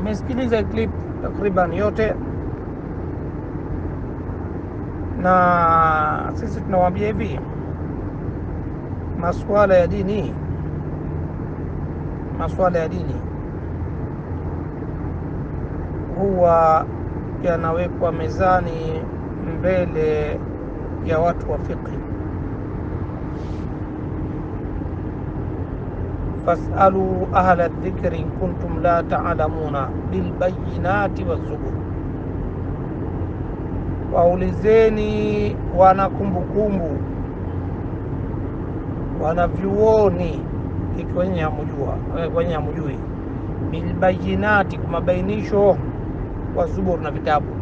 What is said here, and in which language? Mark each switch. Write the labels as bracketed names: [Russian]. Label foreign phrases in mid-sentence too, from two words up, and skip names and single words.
[Swahili] Mmesikiliza clip takriban yote, na sisi tunawaambia hivi, masuala ya dini huwa yanawekwa mezani mbele ya watu wa fiqh. [Arabic] فاسألوا أهل الذكر إن كنتم لا تعلمون بالبينات والزبر, [Swahili] waulizeni wana kumbukumbu, wana vyuoni, ikwenye hamujui, bilbayinati, kwa mabainisho, [Arabic] والزبر, [Swahili] na vitabu.